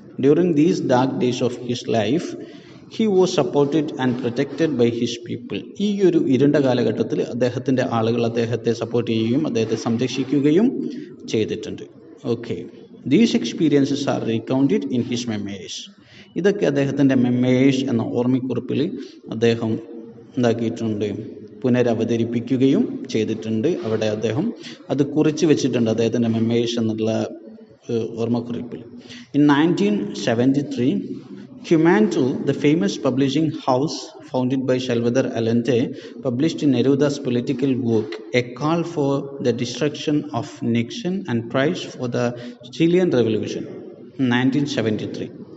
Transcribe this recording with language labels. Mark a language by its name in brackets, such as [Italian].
[English] During these dark days of his life he was supported and protected by his people. [Malayalam] ഈ ഒരു ഇരുണ്ട കാലഘട്ടത്തിൽ അദ്ദേഹത്തിൻ്റെ ആളുകൾ അദ്ദേഹത്തെ സപ്പോർട്ട് ചെയ്യുകയും അദ്ദേഹത്തെ സംരക്ഷിക്കുകയും ചെയ്തിട്ടുണ്ട്. [English] Okay, these experiences are recounted in his memoirs. [Malayalam] ഇതൊക്കെ അദ്ദേഹത്തിൻ്റെ മെമ്മേഴ്സ് എന്ന ഓർമ്മക്കുറിപ്പിൽ അദ്ദേഹം എന്താക്കിയിട്ടുണ്ട്, പുനരവതരിപ്പിക്കുകയും ചെയ്തിട്ടുണ്ട്. അവിടെ അദ്ദേഹം അത് കുറിച്ച് വെച്ചിട്ടുണ്ട് അദ്ദേഹത്തിൻ്റെ മെമ്മേഴ്സ് എന്നുള്ള ഓർമ്മക്കുറിപ്പിൽ. [English] In 1973 Cumanto, the famous publishing house founded by Salvador Allende, published Neruda's political work, A Call for the Destruction of Nixon and Price for the Chilean Revolution, 1973.